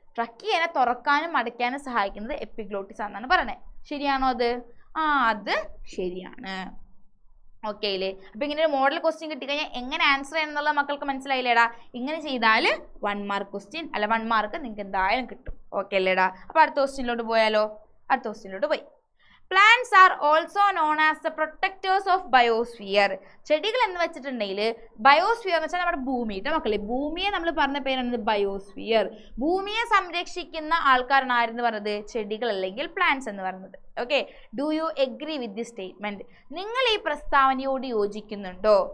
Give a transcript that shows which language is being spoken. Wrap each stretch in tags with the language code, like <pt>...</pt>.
<ml>ട്രക്കിയനെ തുറക്കാനും അടയ്ക്കാനും സഹായിക്കുന്നത് എപ്പിഗ്ലോട്ടിസ് ആണെന്നാണ് പറയുന്നത്. ശരിയാണോ അത്? അത് ശരിയാണ്. ഓക്കെ അല്ലേ? അപ്പോൾ ഇങ്ങനെ ഒരു മോഡൽ ക്വസ്റ്റ്യൻ കിട്ടിക്കഴിഞ്ഞാൽ എങ്ങനെ ആൻസർ ചെയ്യണം എന്നുള്ള മക്കൾക്ക് മനസ്സിലായില്ലേടാ? ഇങ്ങനെ ചെയ്താൽ 1 മാർക്ക് ക്വസ്റ്റ്യൻ അല്ല 1 മാർക്ക് നിങ്ങൾക്ക് എന്തായാലും കിട്ടും. ഓക്കെ അല്ലേടാ? അപ്പോൾ അടുത്ത ക്വസ്റ്റ്യനിലോട്ട് പോയാലോ? അടുത്ത ക്വസ്റ്റ്യനിലോട്ട് പോയി.</ml> <en>Plants are also known as the protectors of biosphere.</en> <ml>ചെടികൾ എന്ന് വെച്ചിട്ടുണ്ടെങ്കിൽ ബയോസ്ഫിയർ എന്ന് വെച്ചാൽ നമ്മുടെ ഭൂമിയുടെ മക്കളെ, ഭൂമിയെ നമ്മൾ പറഞ്ഞ പേരാണ് ബയോസ്ഫിയർ. ഭൂമിയെ സംരക്ഷിക്കുന്ന ആൾക്കാരാണ് ആരെന്ന് പറഞ്ഞത്? ചെടികൾ അല്ലെങ്കിൽ പ്ലാന്റ്സ് എന്ന് പറയുന്നത്.</ml> <en>Okay, do you agree with the statement?</en> <ml>നിങ്ങൾ ഈ പ്രസ്താവനയോട് യോജിക്കുന്നുണ്ടോ?</ml>